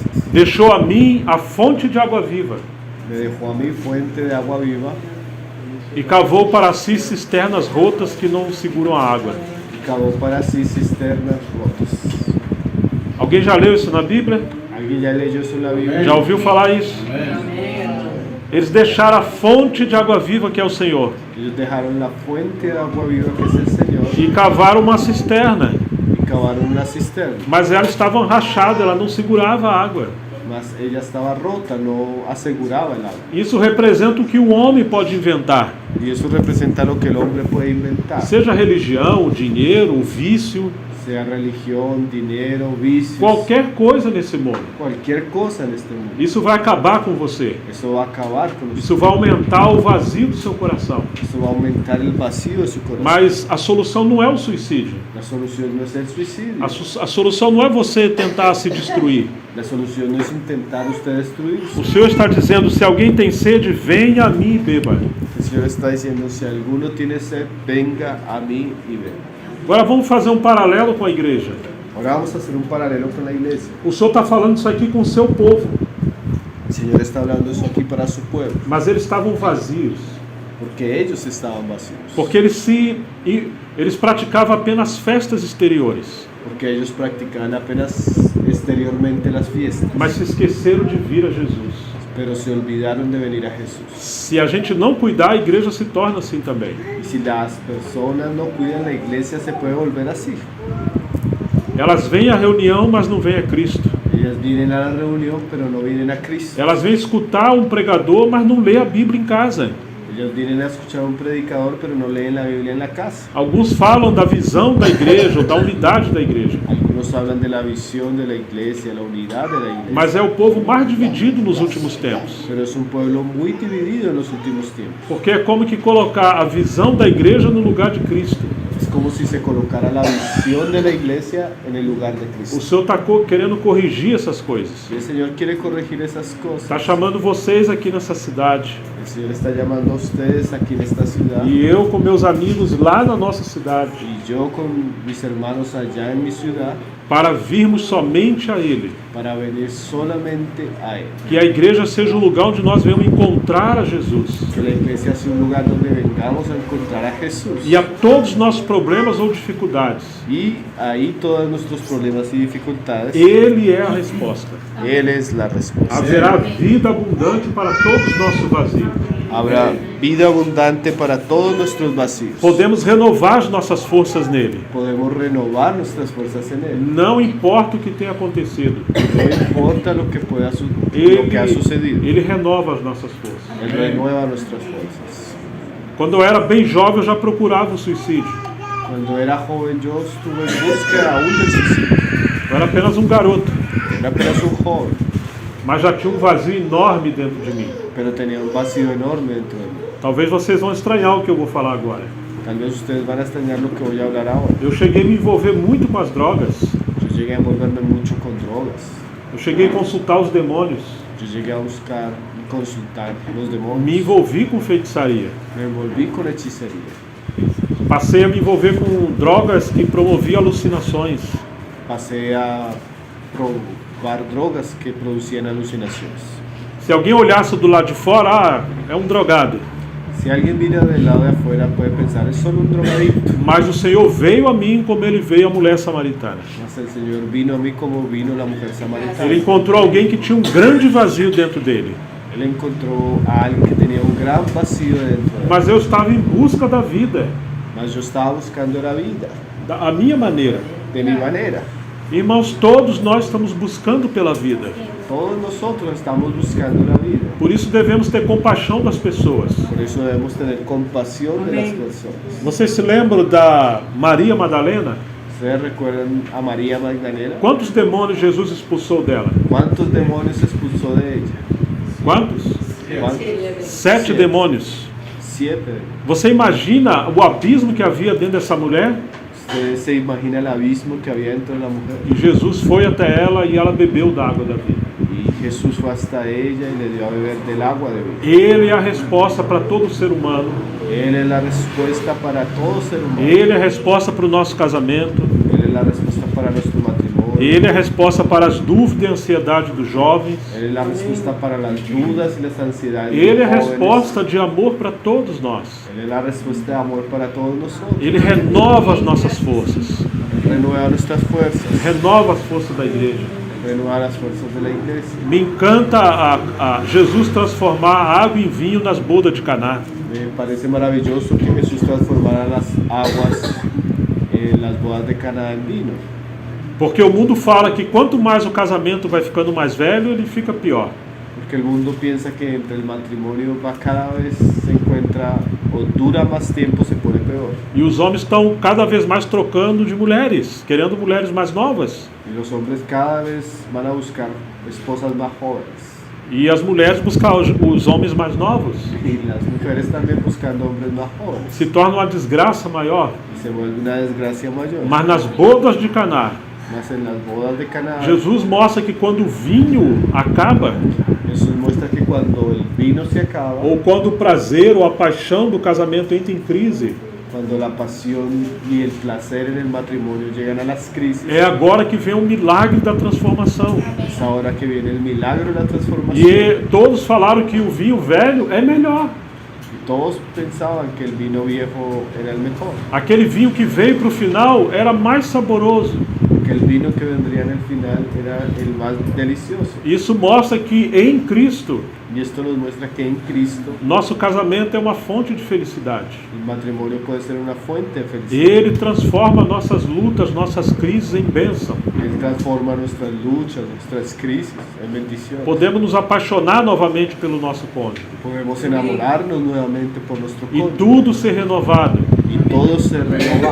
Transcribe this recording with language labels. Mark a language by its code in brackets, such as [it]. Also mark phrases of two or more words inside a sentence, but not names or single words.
[pt] Deixou a mim a fonte de água viva [es] Me dejó a mí fuente de agua viva [pt] e cavou para si cisternas rotas que não seguram a água. [es] y cavó para sí cisternas rotas. [pt] Alguém já leu isso na Bíblia? [es] ¿Alguien ya leyó eso en la Biblia? [pt] Já ouviu falar isso? Eles deixaram a fonte de água viva, que é o Senhor, [es] Ellos dejaron la fuente de agua viva que es el Señor [pt] e cavaram uma cisterna, [es] y cavaron una cisterna. [pt] mas ela estava rachada, ela não segurava a água. [es] Mas ella estaba rota, no aseguraba el agua. [pt] Isso representa o que o homem pode inventar, [es] Y eso representa lo que el hombre puede inventar. [pt] seja religião, o dinheiro, o vício, [es] Sea religión, dinero, vicios, [pt] qualquer coisa nesse mundo. [es] cualquier cosa en este mundo. [pt] Isso vai acabar com você. [es] Eso va a acabar con usted. [pt] Isso vai aumentar o vazio do seu coração. [es] Eso va a aumentar el vacío de su corazón. [pt] Mas a solução não é o suicídio. [es] La solución no es el suicidio. [pt] A solução não é você tentar se destruir. [es] La solución no es intentar usted destruirse. [pt] O Senhor está dizendo, se alguém tem sede, venha a mim e beba. [es] El Señor está diciendo, si alguno tiene sed, venga a mí y beba. [pt] Agora vamos fazer um paralelo com a igreja. [es] Ahora vamos a hacer un paralelo con la iglesia. [pt] O Senhor está falando isso aqui com o seu povo, [es] El Señor está hablando eso aquí para su pueblo, [pt] mas eles estavam vazios, [es] porque ellos estaban vacíos, [pt] porque eles praticavam apenas festas exteriores, [es] porque ellos practicaban apenas exteriormente las fiestas, [pt] mas se esqueceram de vir a Jesus. [es] pero se olvidaron de venir a Jesús. [pt] Se a gente não cuidar, a igreja se torna assim também. [es] Y si las personas no cuidan la iglesia, se puede volver así. [pt] Elas vêm à reunião, mas não vêm a Cristo. [es] Ellas vienen a la reunión, pero no vienen a Cristo. [pt] Elas vêm escutar um pregador, mas não lê a Bíblia em casa. [es] Ellos vienen a escuchar a un predicador, pero no leen la Biblia en la casa. [pt] Alguns falam da visão da igreja, ou da unidade da igreja. [es] Algunos hablan de la visión de la iglesia, la unidad de la iglesia. [pt] Mas é o povo mais dividido nos últimos tempos. [es] Pero es un pueblo muy dividido en los últimos tiempos. [pt] Porque é como que colocar a visão da igreja no lugar de Cristo. [es] Es como si se colocara la visión de la iglesia en el lugar de [pt] O [es] Cristo. [pt] Senhor está querendo corrigir essas coisas. [es] Y el Señor quiere corregir esas cosas. [pt] Está chamando vocês aqui nessa cidade. [es] El Señor está llamando a ustedes aquí en esta ciudad. [pt] E eu com meus amigos lá na nossa cidade. [es] Y yo con mis hermanos allá en mi ciudad, [pt] Para virmos somente a Ele. [es] para venir solamente a Él. [pt] Que a igreja seja o lugar onde nós venhamos encontrar a Jesus. [es] Que la iglesia sea un lugar donde vengamos a encontrar a Jesús. [pt] E a todos os nossos problemas ou dificuldades, [es] Y ahí todos nuestros problemas y dificultades, [pt] Ele é a resposta. [es] Él es la respuesta. [pt] Haverá vida abundante para todos os nossos vazios. [es] Habrá vida abundante para todos nuestros vacíos. [pt] Podemos renovar as nossas forças nele. [es] Podemos renovar nuestras fuerzas en Él. [pt] Não importa o que tenha acontecido. [es] No importa lo que lo que ha sucedido. [pt] Ele renova as nossas forças. [es] Él renueva nuestras fuerzas. [pt] Quando eu era bem jovem, eu já procurava o suicídio. [es] Cuando era joven yo estuve en búsqueda aún del suicidio. [pt] Eu era apenas um garoto, [es] Era apenas un joven, [pt] mas já tinha um vazio enorme dentro de mim. [es] pero tenía un vacío enorme dentro de mí. [pt] Talvez vocês vão estranhar o que eu vou falar agora. [es] Tal vez ustedes van a extrañar lo que voy a hablar ahora. [pt] Eu cheguei a me envolver muito com as drogas. [es] Yo llegué a envolverme mucho con drogas. [pt] Eu cheguei a consultar os demônios. [es] Yo llegué a buscar y consultar los [pt] Me [es] demonios. [pt] envolvi com feitiçaria. [es] Me envolví con hechicería. [pt] Passei a me envolver com drogas que promoviam alucinações. [es] Pasé a probar drogas que producían alucinaciones. [pt] Se alguém olhasse do lado de fora, é um drogado. [es] Si alguien viene del lado de afuera puede pensar, es solo un drogadicto. [pt] Mas o Senhor veio a mim como ele veio a mulher samaritana. [es] Mas el Señor vino a mí como vino la mujer [pt] Ele [es] samaritana. [pt] encontrou alguém que tinha um grande vazio dentro dele. [es] Él encontró a alguien que tenía un gran vacío dentro de él. [pt] Mas eu estava em busca da vida, [es] Mas yo estaba buscando la vida, [pt] a minha maneira. [es] de mi manera. [pt] Irmãos, todos nós estamos buscando pela vida. [es] Todos nosotros estamos buscando la vida. [pt] Por isso devemos ter compaixão das pessoas. [es] Por eso debemos tener compasión de las personas. [pt] Vocês se lembram da Maria Madalena? [es] ¿Ustedes recuerdan a María Magdalena? [pt] Quantos demônios Jesus expulsou dela? [es] ¿Cuántos demonios expulsó de ella? [pt] Quantos? [es] ¿Cuántos? [pt] 7 demônios. [es] 7. [pt] Você imagina o abismo que havia dentro dessa mulher? [es] Usted se imagina el abismo que había dentro de la mujer. [pt] E Jesus foi até ela e ela bebeu da água da vida. [es] Y Jesús fue hasta ella y le dio a beber del agua de vida. [pt] Ele é a resposta para todo ser humano. [es] Él es la respuesta para todo ser humano. [pt] Ele é a resposta para o nosso casamento. [es] Él es la respuesta para nuestro matrimonio. [pt] Ele é a resposta para as dúvidas e ansiedade dos jovens. [es] Él es la respuesta para las dudas y las ansiedades de [pt] Ele é [es] los [pt] a [es] jóvenes. [pt] resposta de amor para todos nós. [es] Él es la respuesta de amor para todos nosotros. [pt] Ele renova as nossas forças. [es] Renueva nuestras fuerzas. [pt] Renova as forças da igreja. [es] Renueva las fuerzas de la iglesia. [pt] Me encanta a Jesus transformar a água em vinho nas bodas de Caná. [es] Me parece maravilloso que Jesús transformara las aguas en las bodas de Caná en vino. [pt] Porque o mundo fala que quanto mais o casamento vai ficando mais velho, ele fica pior. [es] Porque el mundo piensa que entre el matrimonio va cada vez se encuentra o dura más tiempo, se pone peor. [pt] E os homens estão cada vez mais trocando de mulheres, querendo mulheres mais novas. [es] Y los hombres cada vez van a buscar esposas más jóvenes. [pt] E as mulheres buscar os homens mais novos. [es] Y las mujeres también buscando hombres más jóvenes. [pt] Se torna uma desgraça maior. [es] Y se vuelve una desgracia mayor. [pt] Mas nas bodas de Caná, [es] Mas en las bodas de Caná, [pt] Jesus mostra que quando o vinho acaba, [es] Jesús muestra que cuando el vino se acaba, [pt] ou quando o prazer ou a paixão do casamento entra em crise, [es] cuando la pasión y el placer en el matrimonio llegan a las crisis, [pt] é agora que vem o milagre da transformação. [es] es ahora que viene el milagro de la transformación. [pt] E todos falaram que o vinho velho é melhor. [es] Y todos pensaban que el vino viejo era el mejor, [pt] Aquele vinho que veio para o final era mais saboroso. [es] que el vino que vendría en el final era el más delicioso. [pt] Isso mostra que em Cristo, [es] Y esto nos muestra que en Cristo [pt] nosso casamento é uma fonte de felicidade. [es] el matrimonio puede ser una fuente de felicidad. [pt] Ele transforma nossas lutas, nossas crises em bênção. [es] Él transforma nuestras luchas, nuestras crisis en bendiciones. [pt] Podemos nos apaixonar novamente pelo nosso cônjuge. [es] Podemos enamorarnos nuevamente por nuestro [pt] E [es] cónyuge [pt] tudo ser renovado. [es] y todo se renova.